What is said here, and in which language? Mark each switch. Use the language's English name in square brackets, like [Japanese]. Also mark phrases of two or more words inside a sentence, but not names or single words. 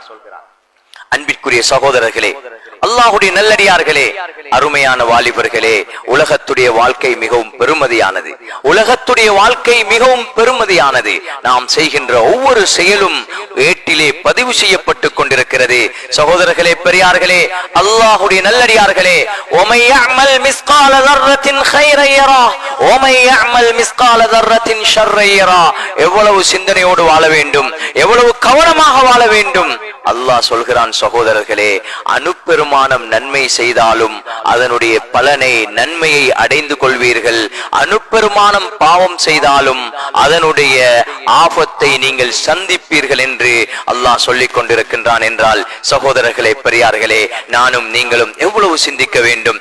[Tamil] அன்பிற்குரிய சகோதரர்களே, அல்லாஹுடைய நல்லடியார்களே, அருமையான வாலிபர்களே, உலகத்துடைய வாழ்க்கை மிகவும் பெருமதியானது. உலகத்துடைய வாழ்க்கை மிகவும் பெருமதியானது. நாம் செய்கின்ற ஒவ்வொரு செயலும் ஏட்டிலே பதிவு செய்யப்பட்டு கொண்டிருக்கிறது. சகோதரர்களே, பெரியார்களே, அல்லாஹுடைய நல்லடியார்களே, [Arabic] وَمَن يَعْمَلْ مِثْقَالَ ذَرَّةٍ خَيْرًا يَرَهُ وَمَن يَعْمَلْ مِثْقَالَ ذَرَّةٍ شَرًّا يَرَهُ. [Tamil] எவ்வளவு சிந்தனையோடு வாழ வேண்டும், எவ்வளவு கவனமாக வாழ வேண்டும். அல்லாஹ் சொல்கிறான், சகோதரர்களே, அனுப்பெருமானம் நன்மை செய்தாலும் அதனுடைய பலனை, நன்மையை அடைந்து கொள்வீர்கள். அனுப்பெருமானம் பாவம் செய்தாலும் அதனுடைய ஆபத்தை நீங்கள் சந்திப்பீர்கள் என்று அல்லாஹ் சொல்லிக் கொண்டிருக்கின்றான் என்றால், சகோதரர்களே, பெரியார்களே, நானும் நீங்களும் எவ்வளவு சிந்திக்க வேண்டும்.